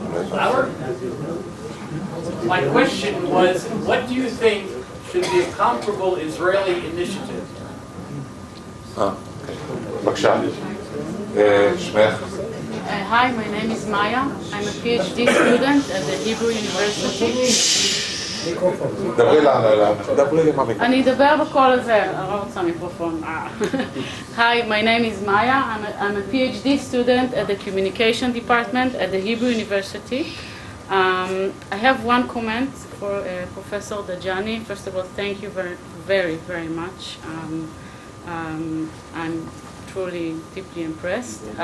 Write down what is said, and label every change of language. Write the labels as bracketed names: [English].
[English] Howard? My question was, what do you think should be a comparable Israeli initiative? [Hebrew] בבקשה. שמך. [English] Hi, my name is Maya. I'm a PhD student at the Hebrew University. [Hebrew] דברי לנו, דברי עם המיקרופון. אני אדבר בקול הזה, אני לא רוצה מיקרופון. [English] Hi, my name is Maya. I'm a PhD student at the Communication Department at the Hebrew University. I have one comment for Professor Deg'aani. First of all, thank you very, very much. I'm truly deeply impressed.